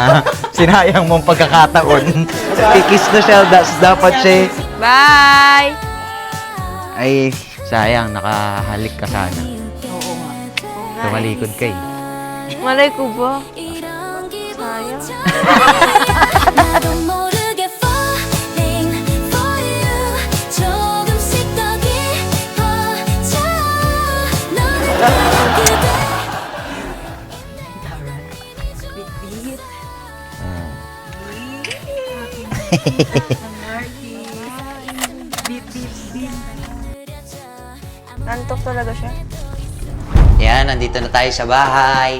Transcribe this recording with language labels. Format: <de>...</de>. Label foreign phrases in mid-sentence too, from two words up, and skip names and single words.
<tl>Sinayang mong pagkakataon. Kikis na siya, dapat siya. Bye! Ay, sayang, nakahalik ka sana. Tumalikod ka eh. Malay ko ba? Sayang.</tl> <ko>나도 모르게</ko> <en>falling for you</en> <ko>조금씩 더 깊어져 너는 그대</ko> <tl>Nantok talaga siya. Yan, nandito na tayo sa bahay.</tl>